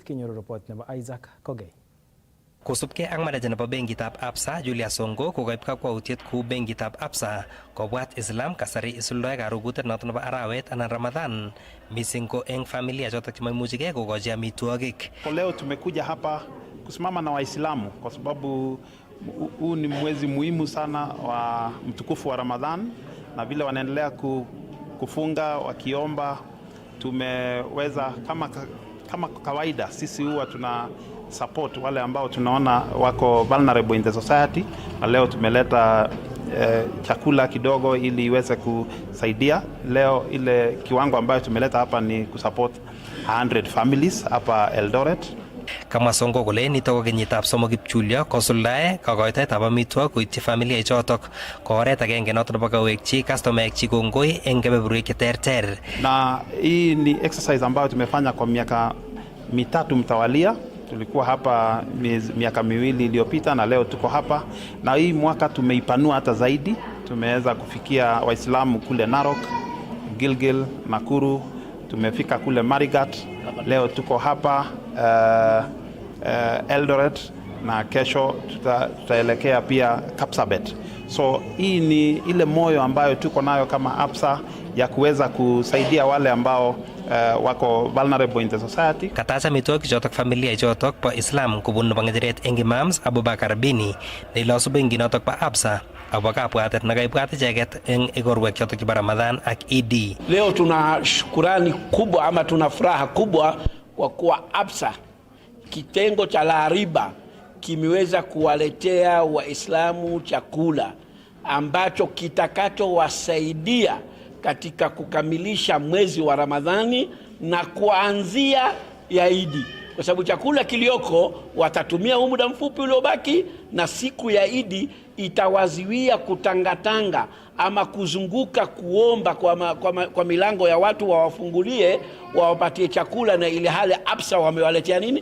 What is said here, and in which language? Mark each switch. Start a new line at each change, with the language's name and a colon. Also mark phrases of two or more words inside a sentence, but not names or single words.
Kalenjin: Kinyoru report nebo Isaac Kogei. Kosubkei ak manager nebo benkitab Absa Julius Songo kokaib kakwautiet kou benkitab Absa kobwat Islam kasari isuldoe karugutet noto nebo arawet anan Ramadan missing ko eng familia chotok chemaimuchigei kokochi amitwogik.
Swahili: Leo tumekuja hapa kusimama na Waislamu kwa sababu huu ni mwezi muhimu sana wa mtukufu wa Ramadhan, na vile wanaendelea kufunga wakiomba, tumeweza kama kawaida sisi huwa tuna support wale ambao tunaona wako
English: vulnerable in the society,
Swahili: na leo tumeleta chakula kidogo ili iweze kusaidia. Leo ile kiwango ambayo tumeleta hapa ni kusupport 100 families hapa Eldoret.
Kalenjin: Kama Songo kole nito ko kenyitab somok kipchulyo kosuldae kakoitoetab amitwogik koityi familia ichotok ko oret agenge noto nebo kawekchi customer chi kongoi eng kebeberwek cheterter.
Swahili: Na hii ni exercise ambayo tumefanya kwa miaka mitatu mtawalia. Tulikuwa hapa miaka miwili iliyopita na leo tuko hapa, na hii mwaka tumeipanua hata zaidi. Tumeweza kufikia Waislamu kule Narok, Gilgil, Nakuru, tumefika kule Marigat. Leo tuko hapa Eldoret, na kesho tutaelekea pia Kapsabet. So hii ni ile moyo ambayo tuko nayo kama Absa ya kuweza kusaidia wale ambao wako
English: vulnerable in the society.
Kalenjin: Katacha amitwogik chotok familia ichotok po Islam kubun nebo ng'echeret eng Imams Abubakar Bini neilosu benkinotok po Absa akobo kabwatet nekaibwat icheket eng igorwek chotok chebo Ramadhan ak Eid.
Swahili: Leo tuna shukurani kubwa ama tuna furaha kubwa kwa kuwa Absa kitengo cha la riba kimeweza kuwaletea Waislamu chakula ambacho kitakachowasaidia katika kukamilisha mwezi wa Ramadhani na kuanzia ya Idi, kwa sababu chakula kilioko watatumia huu muda mfupi uliobaki, na siku ya Idi itawaziwia kutangatanga ama kuzunguka kuomba kwa milango ya watu wawafungulie wawapatie chakula, na ile hali Absa wamewaletea nini?